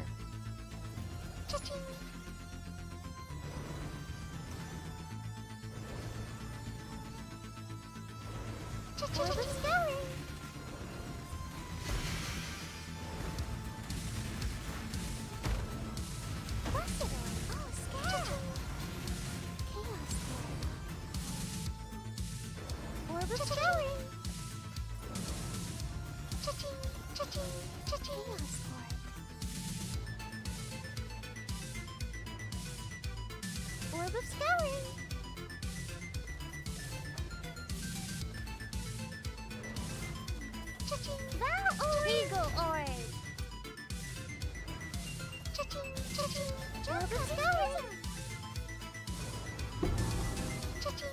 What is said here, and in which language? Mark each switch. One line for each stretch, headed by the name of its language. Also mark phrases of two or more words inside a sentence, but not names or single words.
English: Cha-ching. Cha-ching. Where was going? What's it on? Oh, scared. Chaos Where was going? Cha-ching. Cha-ching. Cha-ching. Chaos Orb of Scouring. Cha-ching. Eagle Orb. Cha-ching. Cha-ching. Orb of Scouring. Cha-ching.